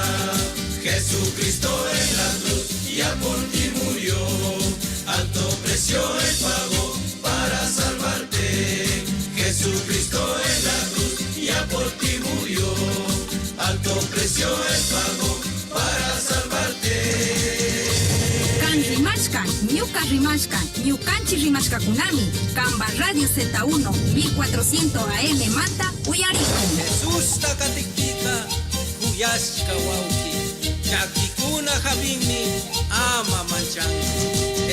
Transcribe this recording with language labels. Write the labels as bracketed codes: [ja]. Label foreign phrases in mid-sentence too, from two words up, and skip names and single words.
[es] Jesucristo en la cruz ya por ti murió. Alto precio él pagó para salvarte. Jesucristo en la cruz ya por ti murió. Alto precio él pagó para salvarte. [qu] Kan rimashka, ñuka rimashka, ñukanchi rimashkakunami, Kamba Radio Z1, 1400 AM manta, uyariku. Jesús takatikpika, kuyashka wauki, chakikuna habimi, ama manchangi.